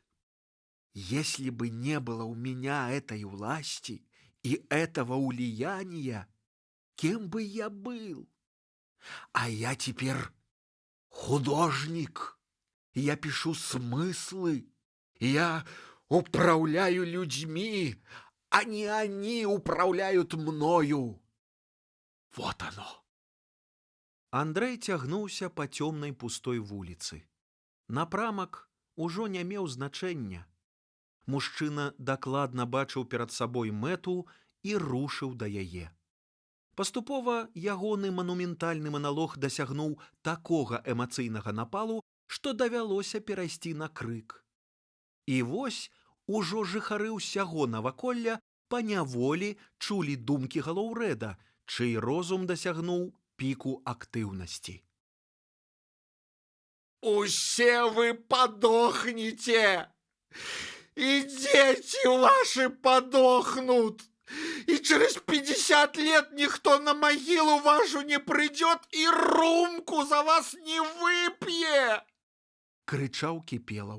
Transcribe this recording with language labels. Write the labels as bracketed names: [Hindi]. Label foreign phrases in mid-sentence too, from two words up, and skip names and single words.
[Russian] Если бы не было у меня этой власти и этого влияния, кем бы я был? А я теперь художник. Я пишу смыслы. Я управляю людьми, а не они управляют мною. Вот оно. [Belarusian] Андрэй цягнуўся па цёмнай пустой вуліцы. Напрамак ужо не меў значэння. Мужчына дакладна бачыў перад сабой мэту і рушыў да яе. Паступова ягоны манументальны маналог дасягнуў такога эмацыйнага напалу, што давялося перайсці на крык. І вось ужо жыхары ўсяго наваколля паняволі чулі думкі Галоўрэда, чый розум дасягнуў піку актыўнасці. [Russian] Усе вы подохнете, и дети ваши подохнут, и через 50 лет никто на могилу вашу не придет и рюмку за вас не выпье. [Belarusian] Крычаў Кіпелаў.